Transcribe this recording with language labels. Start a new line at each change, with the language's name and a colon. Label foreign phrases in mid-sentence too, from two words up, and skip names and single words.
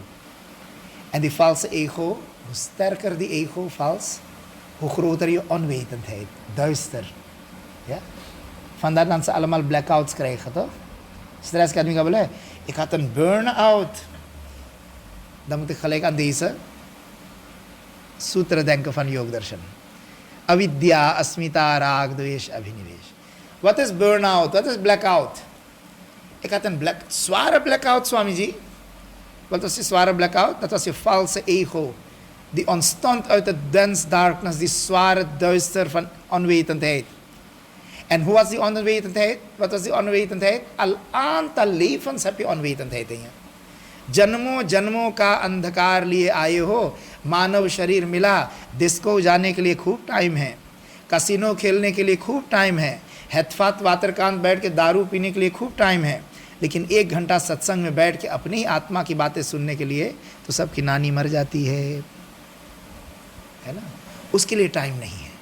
Dutch: En die valse ego, hoe sterker die ego vals, hoe groter je onwetendheid. Duister. Ja? Vandaar dat ze allemaal blackouts krijgen, toch? Stress kan niet gebeuren. Ik had een burn-out. Dan moet ik gelijk aan deze sutra denken van Yogdarshan.
Sanskrit: अविद्या अस्मिता राग द्वेष अभिनिवेश.
Dutch: Wat is burn-out? Wat is blackout? Ik had een zware blackout, Swamiji. Wat was die zware blackout? Dat was je valse ego. Die ontstond uit het
English: dense darkness,
Dutch: die zware duister van onwetendheid. En hoe was die onwetendheid? Wat was die onwetendheid? Al aantal levens heb je onwetendheid in je.
Hindi: जन्मों जन्मों का अंधकार लिए आए हो, मानव शरीर मिला, डिस्को जाने के लिए खूब टाइम है, कसिनो खेलने के लिए खूब टाइम है, हैतफात वातरकांत बैठ के दारू पीने के लिए खूब टाइम है, लेकिन 1 घंटा सत्संग में बैठ के अपनी आत्मा की बातें सुनने के लिए तो सबकी नानी मर जाती है ना, उसके लिए टाइम नहीं है।